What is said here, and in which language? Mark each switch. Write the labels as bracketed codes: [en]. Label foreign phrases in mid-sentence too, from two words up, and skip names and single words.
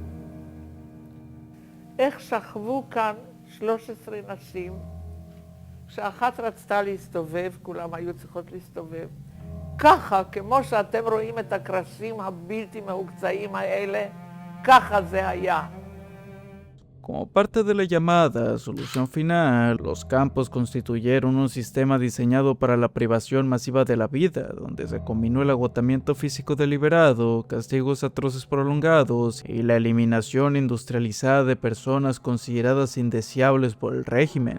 [he] איך שכבו כאן 13 נשים, כשאחת רצתה להסתובב, כולם היו צריכות להסתובב. ככה, כמו שאתם רואים את הקרשים הבלתי מהוקצעים האלה, ככה זה היה. [es] Como parte de la llamada solución final, los campos constituyeron un sistema diseñado para la privación masiva de la vida, donde se combinó el agotamiento físico deliberado, castigos atroces prolongados y la eliminación industrializada de personas consideradas indeseables por el régimen.